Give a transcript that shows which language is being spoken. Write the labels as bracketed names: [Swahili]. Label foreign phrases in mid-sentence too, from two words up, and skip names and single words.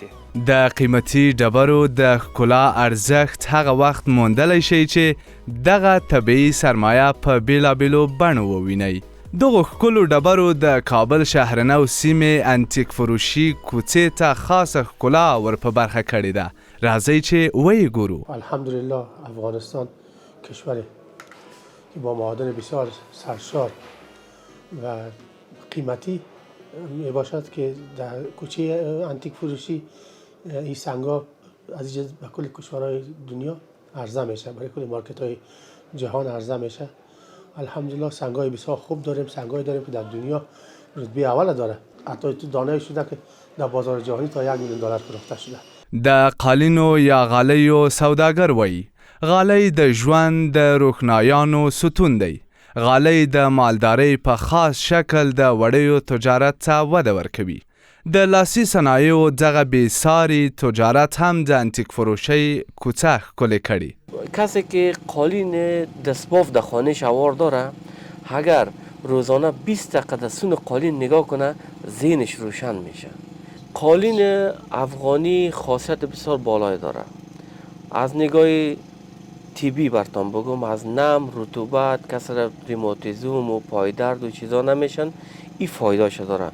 [Pashto] د قیمتي ډبرو د ښکلا ارزښت هغه وخت موندلی شئ چې دغه طبیعي سرمایه په بیلابیلو بڼو ووینئ. دغو ښکلو ډبرو د کابل شهرنو سیمې انتیک فروشي کوڅې ته خاصه ښکلا ور په برخه کړې ده. راځئ چې ویې ګورو. [Persian] الحمدلله افغانستان کشوری که با معادن بسیار سرشار و قیمتی می باشد که در کوچه انتیک فروشی این سنگا از اینجا به کل کشورهای دنیا عرضه میشه، برای کل مارکت های جهان عرضه میشه. الحمدلله سنگای بسیار خوب داریم، سنگای داریم که در دنیا رتبه اول داره. حتی تو دانه شده که در بازار جهانی تا $1,000,000 فروخته شده. [Pashto] د قالینو یا غالیو سوداګر وایي غالی د ژوند د روښنایانو ستون دی. غالی د مالدارۍ په خاص شکل د وړیو تجارت ته وده ورکوي. د لاسي صنایعو دغه بېساري تجارت هم د انتیک فروشۍ کوڅه ښکلې کړي. [Persian] کسی که قالین دستباف در خانهش هوار داره اگر روزانه 20 دقیقه در سون قالین نگاه کنه ذهنش روشن میشه. قالین افغانی خاصیت بسیار بالای داره. از نگاه طبی برتان بگم از نم، رطوبت، کسر ریماتیزم و پایدرد و چیزا نمیشن، این فایدهش داره.